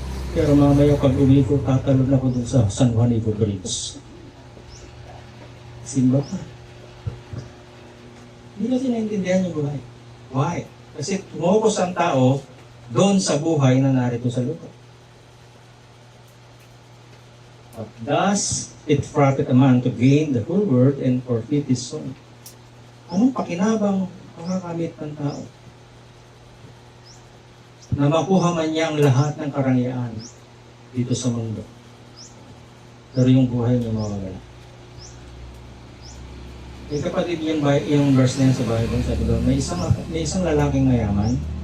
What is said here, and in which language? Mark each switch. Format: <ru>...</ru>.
<tl>Pero mamaya pag uwi ko, tatalon ako dun sa San Juanico Bridge. Simba pa. Hindi kasi naintindihan yung buhay. Why? Kasi tumukos ang tao doon sa buhay na narito sa lupa.</tl> <en>But does it profit a man to gain the whole world and forfeit his soul?</en> <tl>Anong pakinabang makakamit ng tao? Na makuha man niya ang lahat ng karangyaan dito sa mundo. Pero yung buhay niya mawawala. Eh kapatid, yung verse na yan sa Bible, sabi doon, may isang lalaking mayaman.</tl>